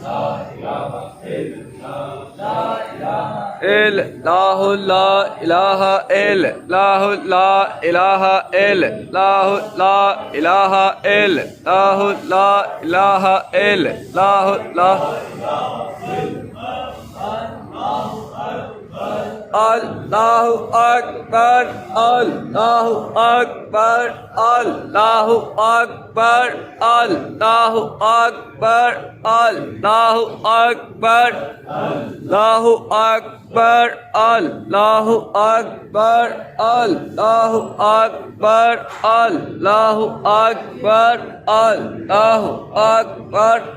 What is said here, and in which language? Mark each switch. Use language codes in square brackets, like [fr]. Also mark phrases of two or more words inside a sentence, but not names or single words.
[ar] إلا الله، لا إله إلا الله، لا إله إلا الله، لا إله إلا الله، لا إله إلا الله، لا الله أكبر، الله أكبر، الله أكبر، الله أكبر، الله أكبر، الله أكبر، الله أكبر، الله أكبر، الله أكبر، الله أكبر,